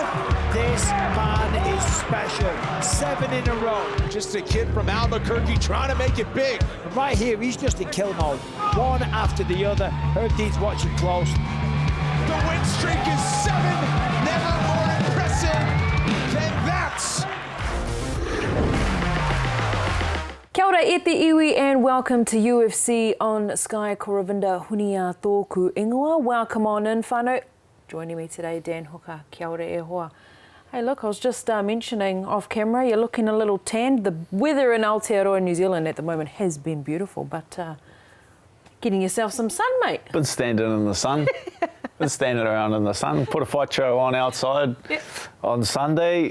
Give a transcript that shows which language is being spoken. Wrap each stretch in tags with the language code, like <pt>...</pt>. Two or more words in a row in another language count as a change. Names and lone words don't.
<en>This man is special. 7 in a row. Just a kid from Albuquerque trying to make it big. Right here, he's just in kill mode. One after the other. Herdean's watching close. The win streak is 7. Never more impressive than that.</en> <mi>Kia ora e te iwi</mi> <en>and welcome to UFC on Sky.</en> <mi>Koravinda Hunia Tōku Ingoa.</mi> <en>Welcome on in, whānau. Joining me today, Dan Hooker.</en> <mi>Kia ora e hoa.</mi> <en>Hey, look, I was just mentioning off camera, you're looking a little tanned. The weather in Aotearoa, New Zealand at the moment has been beautiful, but getting yourself some sun, mate. Been standing in the sun. Been standing around in the sun. Put a fight show on outside on Sunday.</en>